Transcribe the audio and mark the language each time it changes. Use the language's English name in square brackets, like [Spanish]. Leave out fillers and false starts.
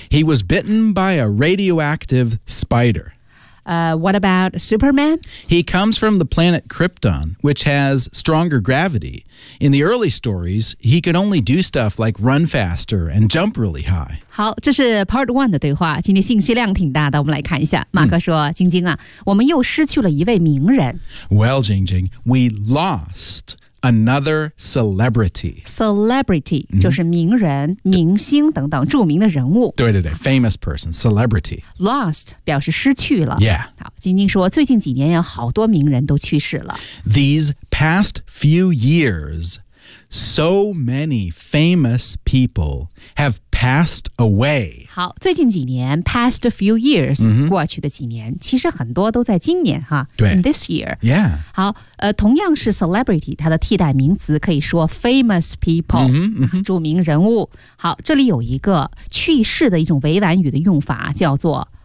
[English] He was bitten by a radioactive spider. What about Superman? He comes from the planet Krypton, which has stronger gravity. In the early stories, he could only do stuff like run faster and jump really high. [Chinese] 好，这是 part one 的对话。今天信息量挺大的，我们来看一下。马克说，晶晶啊，我们又失去了一位名人。 [English] Well, Jingjing, we lost... Another celebrity. Celebrity,、mm-hmm. [Chinese] 就是名人、明星等等著名的人物。对对对 [English] ,famous person, celebrity. [Chinese] Lost, 表示失去了。 [English] Yeah. [Chinese] 好，晶晶说最近几年有好多名人都去世了。 [English] These past few years, so many famous people have passed away. [Chinese] 好，最近几年 , [English] past a few years,、 mm-hmm. [Chinese] 过去的几年其实很多都在今年哈。对。 [English] In this year. Yeah. [Chinese] 好。同样是 celebrity, 它的替代名词可以说 [English] famous people, mm-hmm, mm-hmm. [Chinese] 著名人物。好，这里有一个去世的一种委婉语的用法叫做